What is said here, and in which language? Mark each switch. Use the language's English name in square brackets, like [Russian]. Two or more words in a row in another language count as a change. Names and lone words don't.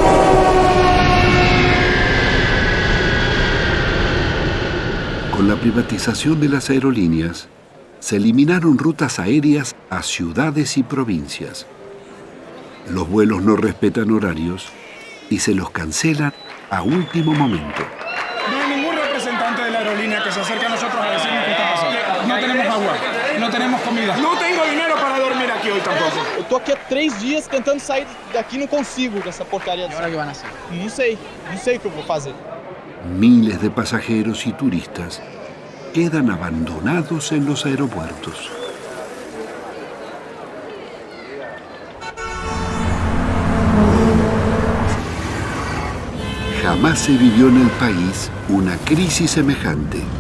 [Spanish] Con la privatización de las aerolíneas, se eliminaron rutas aéreas a ciudades y provincias. Los vuelos no respetan horarios y se los cancelan a último momento. No hay ningún representante de la aerolínea que se acerque a nosotros a decirnos qué está pasando. No tenemos agua, no tenemos comida. No tengo dinero para dormir aquí hoy tampoco. [Portuguese] Eu tô aqui há 3 dias tentando sair daqui e não consigo com essa porcaria. [Spanish] ¿Y ahora qué van a hacer? [Portuguese] Não sei o que eu vou fazer. [Spanish] Miles de pasajeros y turistas quedan abandonados en los aeropuertos. Jamás se vivió en el país una crisis semejante.